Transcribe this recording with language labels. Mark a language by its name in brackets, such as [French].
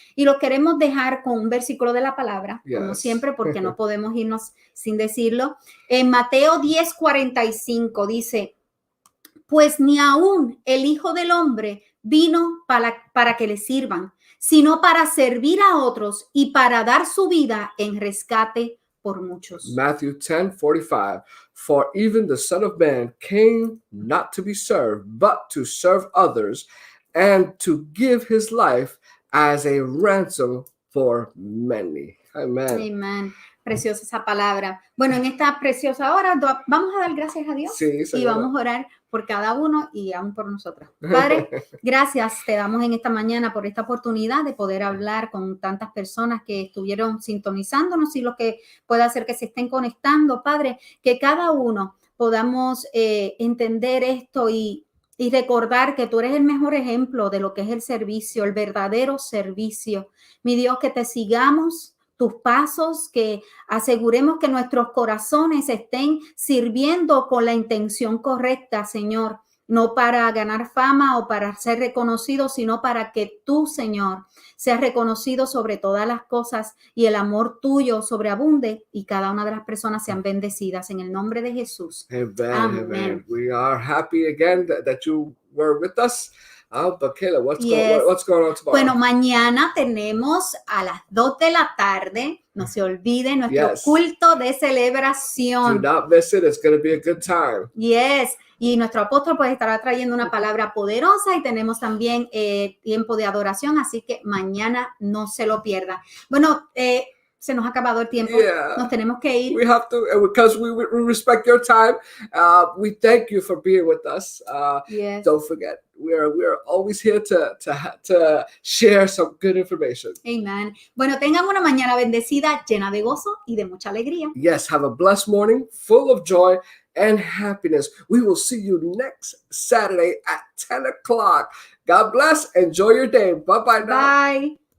[Spanish] Y lo queremos dejar con un versículo de la palabra, como siempre, porque no podemos irnos sin decirlo. En Mateo 10:45 dice, pues ni aún el Hijo del Hombre vino para que le sirvan, sino para servir a otros y para dar su vida en rescate por muchos. [English] Matthew 10:45, for even the Son of Man came not to be served, but to serve others and to give his life as a ransom for many. Amen. [Spanish] Amen. Preciosa esa palabra. Bueno, en esta preciosa hora vamos a dar gracias a Dios y vamos a orar por cada uno y aún por nosotros. Padre, gracias te damos en esta mañana por esta oportunidad de poder hablar con tantas personas que estuvieron sintonizándonos y lo que pueda hacer que se estén conectando. Padre, que cada uno podamos entender esto y recordar que tú eres el mejor ejemplo de lo que es el servicio, el verdadero servicio. Mi Dios, que te sigamos tus pasos, que aseguremos que nuestros corazones estén sirviendo con la intención correcta, Señor, no para ganar fama o para ser reconocido, sino para que tú, Señor, seas reconocido sobre todas las cosas y el amor tuyo sobreabunde y cada una de las personas sean bendecidas en el nombre de Jesús. Amen. Amen. Amen. [English] We are happy again that you were with us. But Keila, what's going on tomorrow? [Spanish] Bueno, mañana tenemos a las 2 de la tarde, no se olvide, nuestro culto de celebración. [English] Do not miss it. It's going to be a good time. Yes. [Spanish] Y nuestro apóstol pues estará trayendo una palabra poderosa y tenemos también tiempo de adoración, así que mañana no se lo pierda. Bueno, se nos ha acabado el tiempo. Nos tenemos que ir. [English] We have to, because we respect your time. We thank you for being with us. Don't forget, we are always here to share some good information. Amen. [Spanish] Bueno, tengan una mañana bendecida, llena de gozo y de mucha alegría. [English] Yes, have a blessed morning, full of joy and happiness. We will see you next Saturday at 10 o'clock. God bless. Enjoy your day. Bye-bye now.